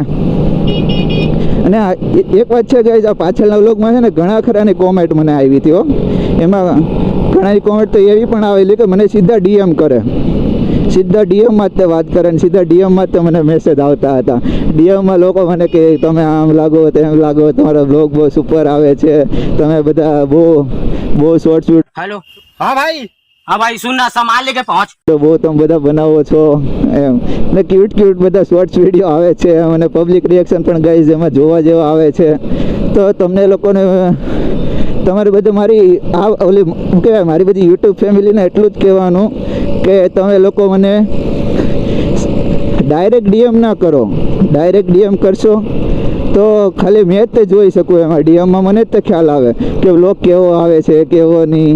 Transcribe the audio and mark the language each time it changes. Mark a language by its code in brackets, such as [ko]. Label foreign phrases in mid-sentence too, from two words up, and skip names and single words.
[gu] અને એક વાત છે કે આ પાછળના વ્લોગમાં છે ને ઘણા ખરાની કોમેન્ટ મને આવી હતી હો, એમાં ઘણાની કોમેન્ટ તો એવી પણ આવેલી કે મને સીધા ડીએમ કરે, સીધા ડીએમમાં જ તે વાત કરે ને સીધા ડીએમમાં જ મને મેસેજ આવતા હતા। ડીએમમાં લોકો મને કે તમે આમ લાગો તેમ લાગો, તમારો બ્લોગ બહુ સુપર આવે છે, તમે બધા બહુ [en] short shoot [hi] हेलो हाँ भाई सुनना सामान लेके पहुंच। [gu] તો બહુ તમે બધા બનાવો છો એમ ને ક્યુટ બધા [en] shorts video [gu] આવે છે અને [en] public reaction [gu] પણ ગાઈઝ એમાં જોવા જેવા આવે છે। તો તમને લોકોને તમારે બધું મારી આ ઓલી શું કહેવાય મારી બધી યુટ્યુબ ફેમિલીને એટલું જ કહેવાનું કે તમે લોકો મને [en] direct DM [gu] ના કરો, [en] direct DM [gu] કરશો તો ખાલી મેં જ તે જોઈ શકું, એમાં ડીએમમાં મને જ તે ખ્યાલ આવે કે વ્લોગ કેવો આવે છે કેવો નહીં।